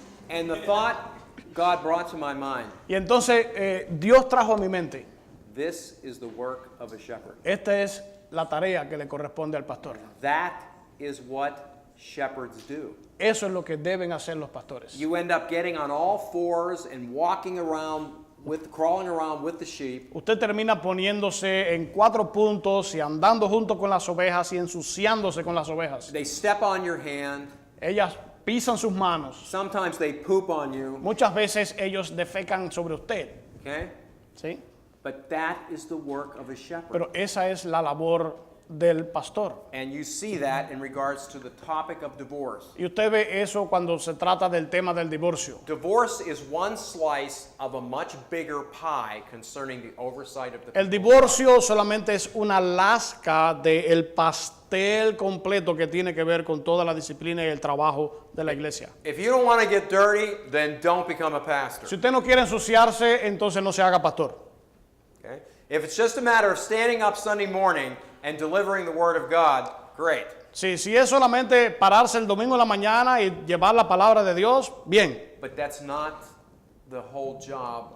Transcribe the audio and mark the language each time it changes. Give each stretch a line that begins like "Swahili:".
English: And the thought God brought to my mind,
Spanish: Y entonces Dios trajo a mi mente,
English: this is the work of a shepherd.
Spanish: esta es la tarea que le corresponde al pastor.
English: That is what shepherds do.
Spanish: Eso es lo que deben hacer los pastores.
English: You end up getting on all fours and walking around crawling around with the sheep.
Spanish: usted termina poniéndose en 4 puntos y andando junto con las ovejas y ensuciándose con las ovejas.
English: They step on your hand.
Spanish: Ellas pisan sus manos.
English: Sometimes they poop on you.
Spanish: Muchas veces ellos defecan sobre usted.
English: Okay?
Spanish: ¿Sí?
English: But that is the work of a shepherd.
Spanish: Pero esa es la labor del pastor.
English: And you see that in regards to the topic of divorce.
Spanish: Y usted ve eso cuando se trata del tema del divorcio.
English: Divorce is one slice of a much bigger pie concerning the oversight of the
Spanish: El divorcio solamente es una lasca del pastel completo que tiene que ver con toda la disciplina y el trabajo de la iglesia.
English: If you don't want to get dirty, then don't become a pastor.
Spanish: Si usted no quiere ensuciarse, entonces no se haga pastor.
English: Okay? If it's just a matter of standing up Sunday morning and delivering the word of God, great.
Spanish: Si es solamente pararse el domingo en la mañana y llevar la palabra de Dios, bien.
English: But that's not the whole job.